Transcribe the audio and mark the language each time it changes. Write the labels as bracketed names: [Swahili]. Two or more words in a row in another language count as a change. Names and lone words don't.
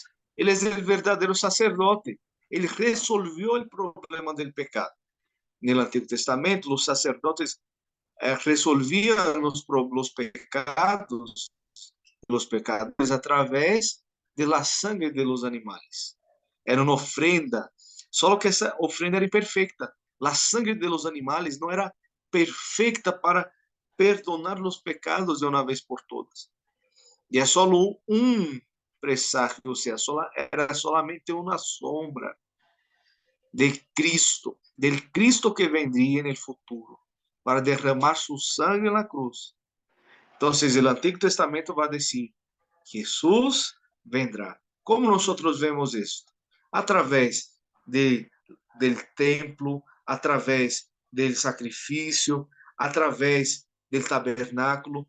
[Spanish] Él es el verdadero sacerdote. Él resolvió el problema del pecado. En el Antiguo Testamento, los sacerdotes resolvían los pecados a través de la sangre de los animales. [Portuguese] Era uma ofrenda, só que essa ofrenda era imperfeita. A [Spanish] sangre de los animales [Portuguese] não era perfeita para perdonar os pecados de uma vez por todas. E é só um presságio, ou seja, era solamente uma sombra de Cristo, [Spanish] del Cristo que vendría en el futuro para derramar su sangre en la cruz. Entonces, el Antiguo Testamento va a decir, Jesús vendrá. ¿Cómo nosotros vemos esto? A través del templo, a través del sacrificio, a través del tabernáculo.